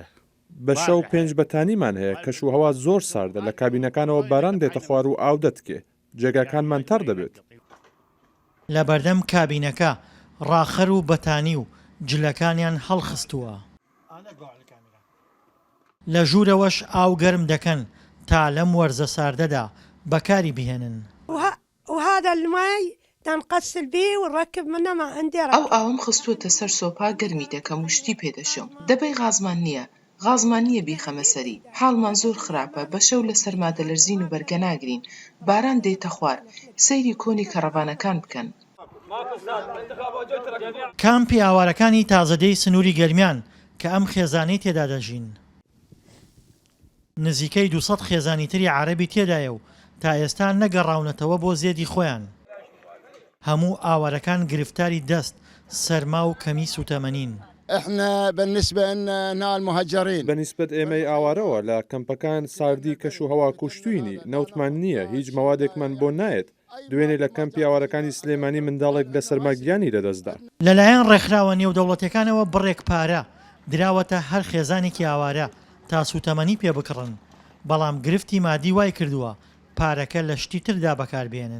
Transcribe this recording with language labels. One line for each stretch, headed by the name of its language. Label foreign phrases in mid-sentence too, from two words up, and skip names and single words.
Central Kurdish: بە شەو 5 بەتانیمان هەیە کەش و هەوا زۆر ساردە لە کابینەکانەوە باران دێتە خوار و ئاو دەتکێ جێگاکانمان تەڕ دەبێت. لە بەردەم کابینەکە ڕاخەر و بەتانی و جلەکانیان هەڵخستووە. لە ژوورەوەش ئاو گەرم دەکەن تا لەم وەرزە ساردەدا بەکاری بهێنن.
Arabic: وهذا الماء تنغسل به ونركب منه ما عندي
Central Kurdish: ئەو ئاوم خستووەتە سەر سۆپا گەرمی دەکەم و شتی پێدەشۆم. دەبەی غازمان نییە. غازمان نییە بیخەمە سەری. حاڵمان زۆر خراپە. بە شەو لە سەرما دەلەرزین و بەرگە ناگرین. باران دێتە خوار. سەیری کۆنی کەڕەبانەکان بکەن. کامپی ئاوارەکانی تازەدەی سنووری گەرمیان کە ئەم خێزانەی تێدا دەژین. نزیکەی 200 خێزانی تری عەرەبی تێدایە و تا ئێستا نەگەڕاونەتەوە بۆ زێدی خۆیان. هەموو ئاوارەکان گرفتاری دەست، سەرما و کەمیس و تەمەنین.
Arabic: احنا بالنسبة لنا المهاجرين
Central Kurdish: بەنسبەت ئێمەی ئاوارەوە لە کەمپەکان ساردی کەش و هەوا کوشتوینی نەوتمان نییە هیچ مەوادێکمان بۆ نایەت. دوێنێ لە کەمپی ئاوارەکانی سلێمانی منداڵێک لە سەرماگیانی لەدەستدا. لەلایەن ڕێکخراوە نێودەوڵەتیەکانەوە بڕێک پارە دراوەتە هەر خێزانێکی ئاوارە تا سوتەمەنی پێ بکڕن، بەڵام گرفتی مادی وای کردووە پارەکە لە شتی تردا بەکاربێنن.